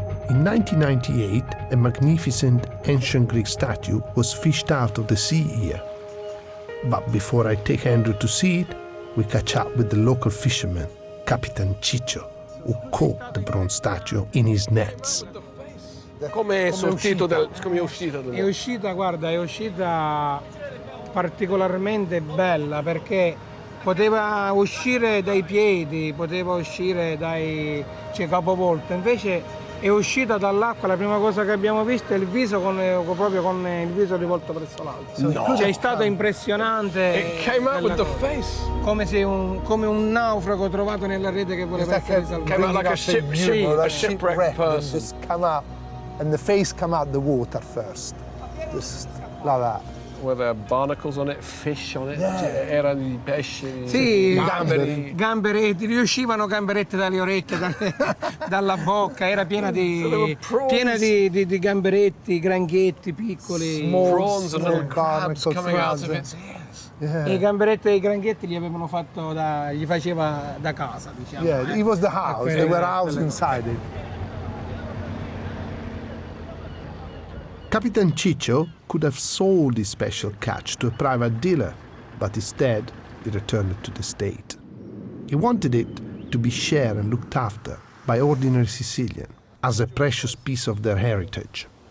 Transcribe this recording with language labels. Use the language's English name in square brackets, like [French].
[English] In 1998, a magnificent ancient Greek statue was fished out of the sea here. But before I take Andrew to see it, we catch up with the local fisherman, Capitan Ciccio, who caught the bronze statue in his nets. [Italian] Come è uscita? È uscita, guarda, è uscita particolarmente bella perché poteva uscire dai piedi, poteva uscire dai capovolto, invece è uscita dall'acqua, la prima cosa che abbiamo visto è il viso proprio con il viso rivolto verso l'alto. No. Cioè, è stato impressionante. [English] It came out with the face. [Italian] Come un naufrago trovato nella rete che voleva essere salvato. [English] Came out like a shipwrecked person. Just come up, and the face come out the water first, just like that. Were there barnacles on it, fish on it? Yeah. [Italian] Erano i pesci, Sì, gamberi. gamberetti, riuscivano gamberetti dalle orecchie, dalla bocca, era piena di gamberetti, granchetti piccoli. [English] Prawns and little crabs coming out of its ears. Yeah. [Italian] E i gamberetti e i granchetti gli faceva da casa, diciamo. [English] Yeah, it was the house. They were housed inside it. Capitan Ciccio could have sold his special catch to a private dealer, but instead he returned it to the state. He wanted it to be shared and looked after by ordinary Sicilians as a precious piece of their heritage.